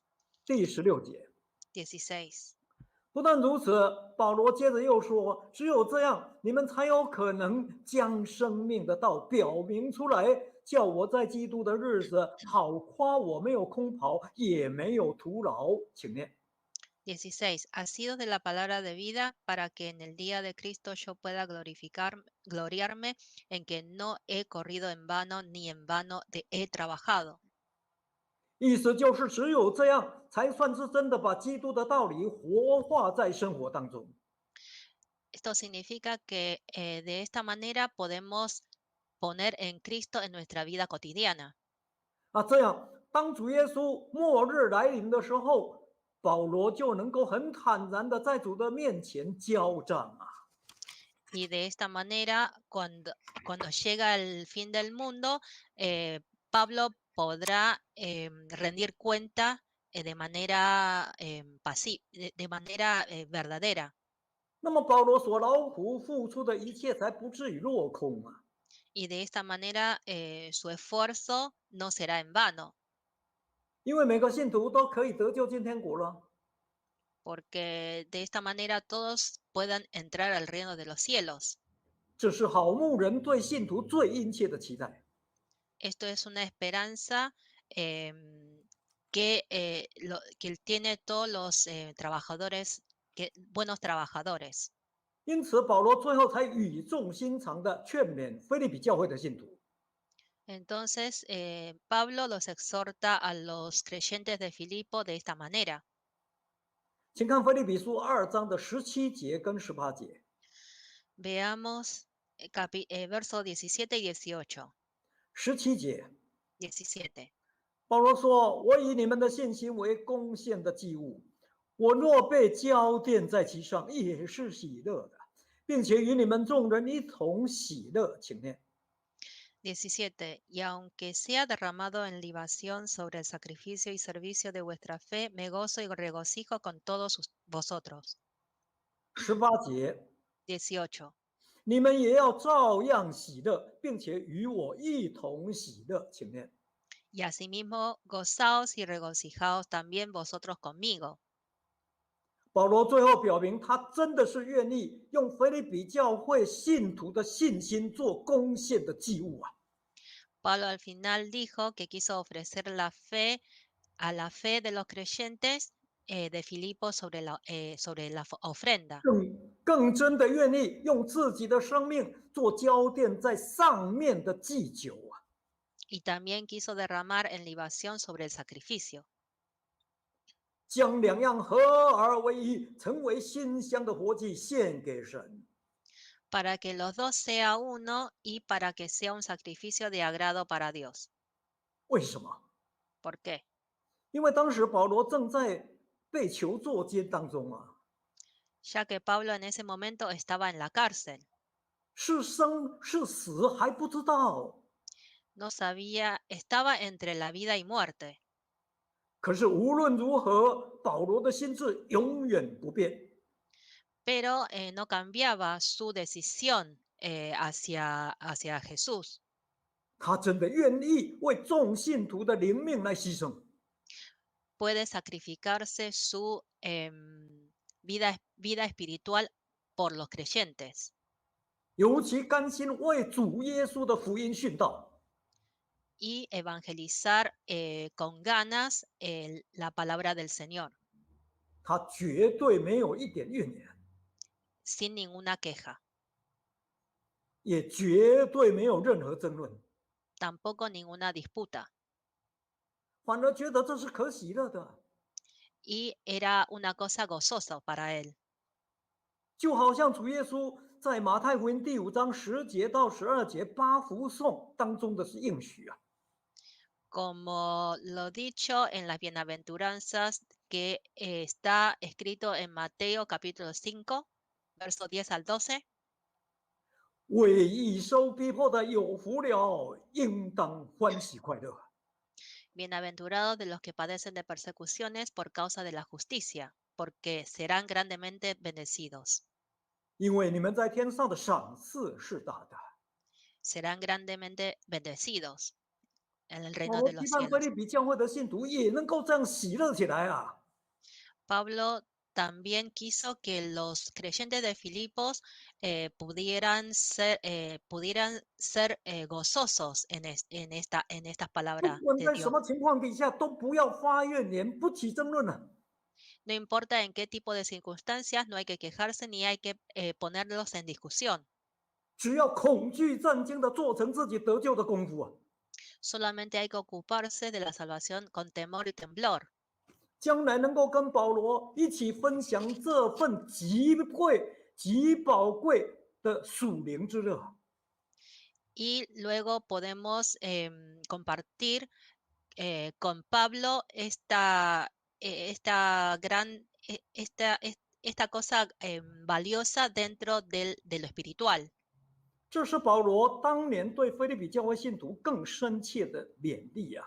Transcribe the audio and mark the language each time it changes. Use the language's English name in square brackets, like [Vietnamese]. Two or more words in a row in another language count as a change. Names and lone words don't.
[Chinese] 第16节。 16. 不但如此，保罗接着又说：“只有这样，你们才有可能将生命的道表明出来，叫我在基督的日子好夸我没有空跑，也没有徒劳。” 请念。 [Spanish] 16. Asidos de la palabra de vida, para que en el día de Cristo yo pueda gloriarme en que no he corrido en vano, ni en vano he trabajado. [Chinese] 意思就是，只有这样，才算是真的把基督的道理活化在生活当中。 [Spanish] Esto significa que de esta manera podemos poner en Cristo en nuestra vida cotidiana. [Chinese] 这样，当主耶稣末日来临的时候，保罗就能够很坦然的在主的面前交账啊。 [Spanish] Y de esta manera, cuando llega el fin del mundo, Pablo podrá rendir cuenta de manera de manera verdadera. [Chinese] 那么保罗所劳苦付出的一切才不至于落空啊。 [Spanish] Y de esta manera su esfuerzo no será en vano. [Chinese] 因为每个信徒都可以得救进天国了。 [Spanish] Porque de esta manera todos puedan entrar al reino de los cielos. [Chinese] 这是好牧人对信徒最殷切的期待。 [Spanish] Esto es una esperanza que tiene todos los trabajadores, buenos trabajadores. [Chinese] 因此，保罗最后才语重心长的劝勉腓立比教会的信徒。 [Spanish] Entonces, Pablo los exhorta a los creyentes de Filipo de esta manera. [Chinese] 请看腓立比书2章的17节跟18节。 [Spanish] Veamos verso 17 y 18. [Chinese] 17 节， 17. 保罗说：“我以你们的信心为贡献的祭物，我若被浇奠在其上，也是喜乐的，并且与你们众人一同喜乐。” 请念。 [Spanish] 17. Y aunque sea derramado en libación sobre el sacrificio y servicio de vuestra fe, me gozo y regocijo con todos vosotros. [Chinese] 18 节， 18. 你们也要照样喜乐，并且与我一同喜乐。请念。 [Spanish] Y asimismo, gozaos y regocijaos también vosotros conmigo. [Chinese] 保罗最后表明，他真的是愿意用腓立比教会信徒的信心做贡献的祭物啊！ [Spanish] Pablo al final dijo que quiso ofrecer la fe a la fe de los creyentes de Filipo sobre la ofrenda. [Chinese] 更真的愿意用自己的生命做浇奠在上面的祭酒啊！ [Spanish] Y también quiso derramar en libación sobre el sacrificio, [Chinese] 将两样合而为一，成为馨香的活祭献给神。 [Spanish] para que los dos sea uno y para que sea un sacrificio de agrado para Dios. [Chinese] 为什么？ [Spanish] ¿Por qué? [Chinese] 因为当时保罗正在被囚坐监当中啊， [Spanish] Ya que Pablo en ese momento estaba en la cárcel, [Chinese] 是生是死还不知道。 [Spanish] no sabía, estaba entre la vida y muerte. [Chinese] 可是无论如何，保罗的心智永远不变。 [Spanish] Pero no cambiaba su decisión hacia Jesús. [Chinese] 他真的愿意为众信徒的灵命来牺牲。 [Spanish] Puede sacrificarse su vida espiritual por los creyentes [Chinese] 尤其甘心为主耶稣的福音殉道。 [Spanish] y evangelizar con ganas la palabra del Señor, [Chinese] 他绝对没有一点怨言， [Spanish] sin ninguna queja, [Chinese] 也绝对没有任何争论， [Spanish] tampoco ninguna disputa. [Chinese] 反而觉得这是可喜乐的。 [Spanish] Y era una cosa gozosa para él. [Chinese] 就好像主耶稣在马太福音第5章10节到12节八福颂当中的是应许啊。 [Spanish] Como lo dicho en las bienaventuranzas que está escrito en Mateo capítulo 5, versos 10 al 12. [Chinese] 为义受逼迫的有福了，应当欢喜快乐。 [Spanish] Bienaventurados de los que padecen de persecuciones por causa de la justicia, porque serán grandemente bendecidos. [Chinese] 因为你们在天上的赏赐是大的。 [Spanish] Serán grandemente bendecidos en el [Chinese] 保 [Spanish] reino [Chinese] 罗 [Spanish] de [Chinese] 期 [Spanish] los [Chinese] 盼腓 [Spanish] cielos. [Chinese] 立比教会的信徒也能够这样喜乐起来啊！ [Spanish] Pablo también quiso que los creyentes de Filipos pudieran ser gozosos en estas [Chinese] 不 [Spanish] palabras [Chinese] 管 [Spanish] de [Chinese] 在什 [Spanish] Dios. [Chinese] 么情况底下，都不要发怨言，不起争论啊！ [Spanish] No importa en qué tipo de circunstancias, no hay que quejarse ni hay que ponerlos en discusión. [Chinese] 只要恐惧战惊的做成自己得救的功夫啊！ [Spanish] Solamente hay que ocuparse de la salvación con temor y temblor. [Chinese] 将来能够跟保罗一起分享这份极贵、极宝贵的属灵之乐。 [Spanish] Y luego podemos compartir con Pablo esta cosa valiosa dentro de lo espiritual. [Chinese] 这是保罗当年对腓立比教会信徒更深切的勉励啊！